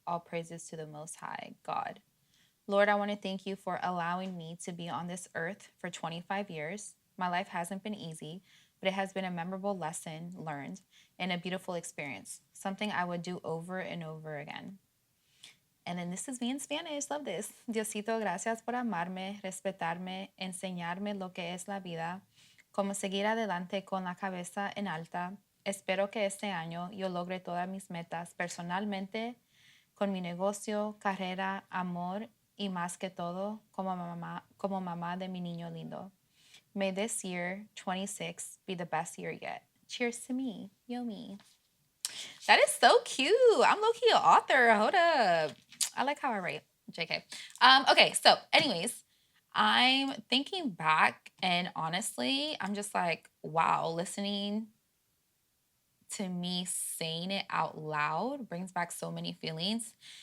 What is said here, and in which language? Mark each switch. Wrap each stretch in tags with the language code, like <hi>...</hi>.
<en>All praises to the Most High, God. Lord, I want to thank you for allowing me to be on this earth for 25 years. My life hasn't been easy, but it has been a memorable lesson learned and a beautiful experience, something I would do over and over again. And then this is me in Spanish. Love this.</en> <es>Diosito, gracias por amarme, respetarme, enseñarme lo que es la vida, cómo seguir adelante con la cabeza en alta. Espero que este año yo logre todas mis metas personalmente, con mi negocio, carrera, amor y más que todo como mamá de mi niño lindo.</es> <en>May this year, 26, be the best year yet. Cheers to me, Yomi. That is so cute. I'm low-key an author. Hold up. I like how I write. JK. Okay, so anyways, I'm thinking back, and honestly, I'm just like, wow, listening to me saying it out loud brings back so many feelings.</en>